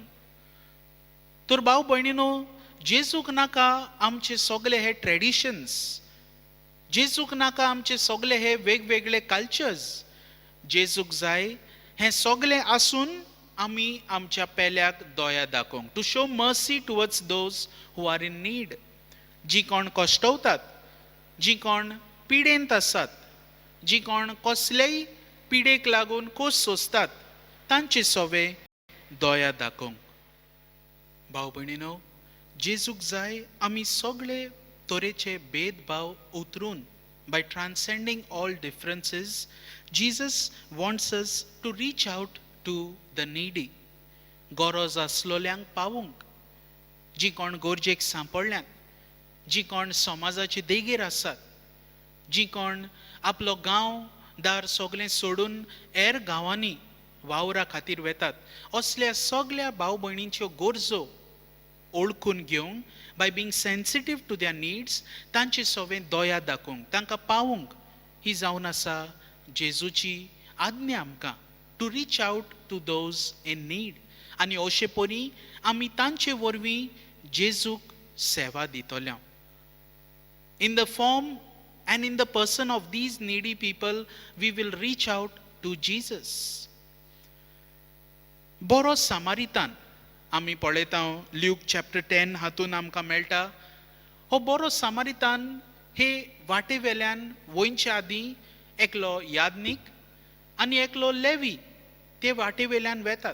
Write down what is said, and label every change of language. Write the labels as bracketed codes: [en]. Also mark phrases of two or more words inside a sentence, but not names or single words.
[kok] तर भाव भयणीनो, जेजूक नाका आमचे सगळे हे ट्रेडिशन्स, जेजूक नाका आमचे सगळे हे वेगवेगळे कल्चर्स. जेजूक जाय हें सगळें आसून आमी आमच्या पेल्याक दया दाखोवंक, [en] to show mercy towards those who are in need. [kok] जी कोण कश्टवतात, जी कोण पिडेंत आसात, जी कोण कसलेय पिडेक लागून खोस सोंसतात, तांचे सोवे दया दाखोवंक. भाव भयणीनो, जेजूक जाय आमी सगळे तरेचे भेदभाव उतरून, [en] by transcending all differences, Jesus wants us to reach out to the needy. [kok] गरज आसलोल्यांक पावूंक, जी कोण गरजेक सांपडल्यात, जी कोण समाजाचे देगेर आसात, जी कोण आपलो गांव दार सगळें सोडून हेर गांवांनी वावरा खातीर वेतात, असल्या सगळ्या भाव भयणींच्यो गरजो ओळखून घेवंक, [en] by being sensitive to their needs, [kok] तांचे सोवें दया दाखोवंक, तांकां पावूंक, ही जावन आसा जेजूची आज्ञा आमकां, [en] to reach out to those in need. [kok] आनी अशे परी आमी तांचे वरवीं जेजूक सेवा दितल्या. [en] in the form and in the person of these needy people, we will reach out to Jesus. [kok] बरो सामारितान आमी पळयता, ल्यूक चॅप्टर 10 हातून आमकां मेळटा. हो बरो सामारितान हे वाटे वेल्यान वयच्या आदीं एकलो यादनीक आनी एकलो लेवी ते वाटे वेल्यान वेतात.